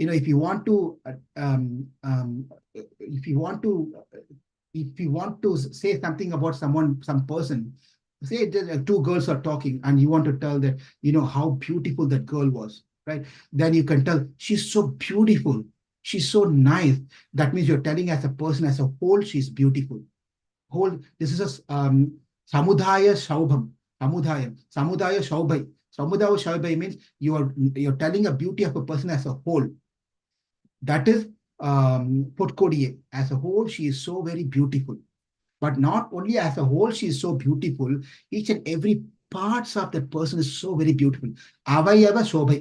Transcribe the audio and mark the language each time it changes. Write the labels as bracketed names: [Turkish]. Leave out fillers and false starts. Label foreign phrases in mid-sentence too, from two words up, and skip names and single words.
[English] if you want to if you want to say something about some person, say two girls are talking and you want to tell that, how beautiful that girl was, right? Then you can tell she's so beautiful, she's so nice. That means you're telling as a person as a whole, she's beautiful. This is a [Tamil] samudaya shaubham. Samudaya shaubhai. Samudaya shaubhai [English] means you're telling a beauty of a person as a whole. That is Potkodiye. As a whole, she is so very beautiful. But not only as a whole, she is so beautiful. Each and every parts of that person is so very beautiful. [Tamil] Avayava shobhai.